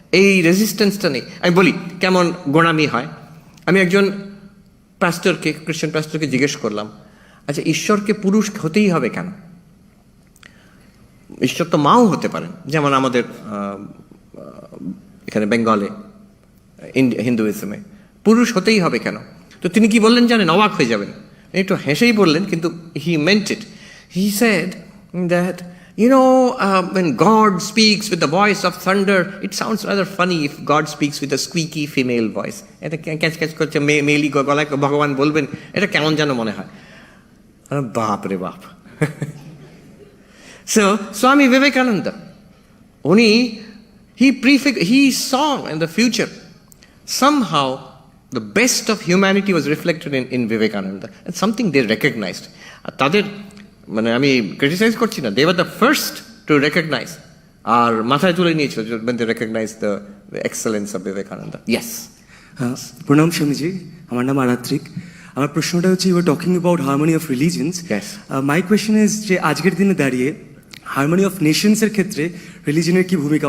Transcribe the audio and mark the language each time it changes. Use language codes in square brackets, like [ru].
[bn] এই রেজিস্ট্যান্সটা নেই। আমি বলি কেমন গোঁড়ামি হয়। আমি একজন পাস্টরকে, খ্রিস্টান পাস্টরকে জিজ্ঞেস করলাম, আচ্ছা ঈশ্বরকে পুরুষ হতেই হবে কেন? ঈশ্বর তো মাও হতে পারেন, যেমন আমাদের এখানে বেঙ্গলে হিন্দুইজমে পুরুষ হতেই হবে কেন? তো তিনি কি বললেন জানেন? অবাক হয়ে যাবেন, একটু হেসেই বললেন, কিন্তু [en] He meant it. He said that you know, when God speaks with the voice of thunder, it sounds rather funny if God speaks with a squeaky female voice. [bn] এটা ক্যাচ ক্যাচ করছে মেলি গলায় ভগবান বলবেন, এটা কেমন যেন মনে হয়। বাপ রে বাপ। [en] So Swami Vivekananda, উনি he saw in the future somehow the best of humanity was reflected in Vivekananda, and something they recognized. [bn] তাদের মানে আমি ক্রিটিসাইজ করছি না, [en] they were the first to recognize, [bn] আর মাথায় তুলে নিয়েছিল [en] when they recognized the excellence of Vivekananda. Yes. [bn] প্রণাম স্বামীজি, আমার নাম আরাত্রিক। আমার প্রশ্নটা হচ্ছে, [en] You are talking about harmony of religions. My question is [bn] যে আজকের দিনে দাঁড়িয়ে হারমোনি অফ নেশনসের ক্ষেত্রে রিলিজনের কি ভূমিকা?